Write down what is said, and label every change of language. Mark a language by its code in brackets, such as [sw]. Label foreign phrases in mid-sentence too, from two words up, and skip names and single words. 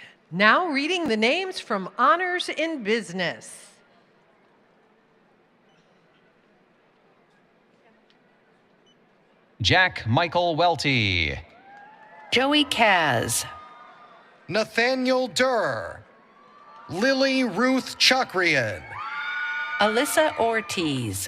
[en] Now reading the names from Honors in Business. Jack Michael Welty. Joey Kaz. Nathaniel Durr. Lily Ruth Chakrian. Alyssa Ortiz.